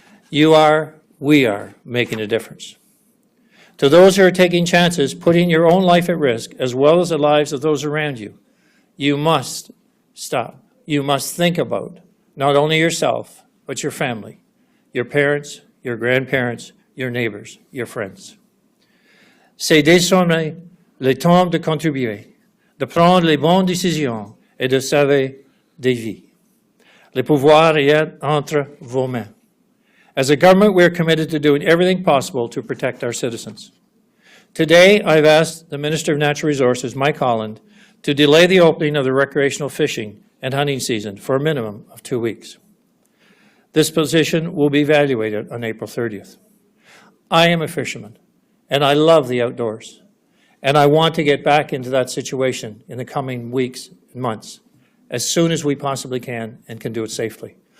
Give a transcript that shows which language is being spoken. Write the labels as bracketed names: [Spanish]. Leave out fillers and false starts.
[English] We are making a difference. To those who are taking chances, putting your own life at risk, as well as the lives of those around you, you must stop. You must think about not only yourself, but your family, your parents, your grandparents, your neighbors, your friends. [French] C'est désormais le temps de contribuer, de prendre les bonnes décisions et de sauver des vies. Le pouvoir est entre vos mains. [English] As a government, we are committed to doing everything possible to protect our citizens. Today, I've asked the Minister of Natural Resources, Mike Holland, to delay the opening of the recreational fishing and hunting season for a minimum of 2 weeks. This position will be evaluated on April 30th. I am a fisherman, and I love the outdoors, and I want to get back into that situation in the coming weeks and months, as soon as we possibly can and can do it safely.